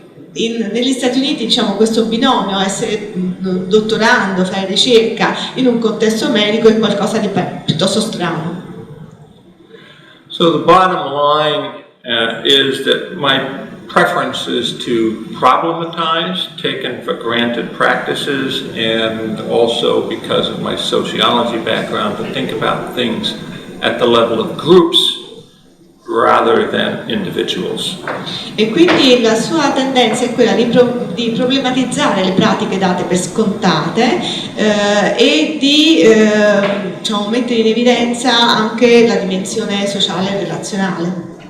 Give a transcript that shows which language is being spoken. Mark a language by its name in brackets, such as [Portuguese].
[Italian] Negli Stati Uniti, diciamo, questo binomio, essere dottorando, fare ricerca in un contesto medico, è qualcosa di piuttosto strano. [English] So the bottom line is that my preference is to problematize taken for granted practices, and also because of my sociology background, to think about things at the level of groups rather than individuals. [Italian] E quindi la sua tendenza è quella di problematizzare le pratiche date per scontate e di mettere in evidenza anche la dimensione sociale e relazionale.